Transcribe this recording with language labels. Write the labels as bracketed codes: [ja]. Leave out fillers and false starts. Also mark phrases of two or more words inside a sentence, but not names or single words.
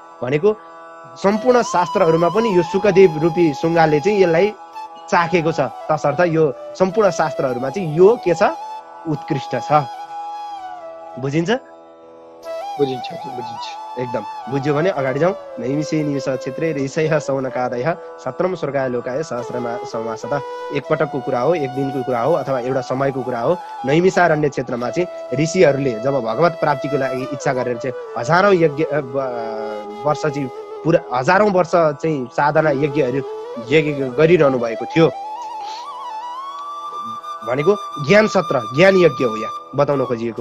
[ne] भनेको सम्पूर्ण शास्त्रहरूमा पनि यो सुकदेव रूपी सुगाले चाहिँ यसलाई चाखेको छ, तसर्थ यो सम्पूर्ण शास्त्रहरूमा चाहिँ यो के छ, उत्कृष्ट छ। बुझिन्छ? बुझिन्छ। एकदम बुझ्यो भने अगाडि जाउँ। [sa] नैमिषे निमिष क्षेत्रे ऋषयः सौनकादयः सत्रम स्वर्गाय लोकाय सहस्रमा समासतः। [ne] एकपटकको कुरा हो, एक दिनको कुरा हो अथवा एउटा समयको कुरा हो। नैमिषारण्य क्षेत्रमा चाहिँ ऋषिहरूले जब भगवत प्राप्तिको लागि इच्छा गरेर चाहिँ हजारौँ यज्ञ वर्ष चाहिँ पुरा हजारौँ वर्ष चाहिँ साधना यज्ञ गरिरहनु भएको थियो। भनेको ज्ञान सत्र, ज्ञान यज्ञ हो यहाँ बताउन खोजिएको।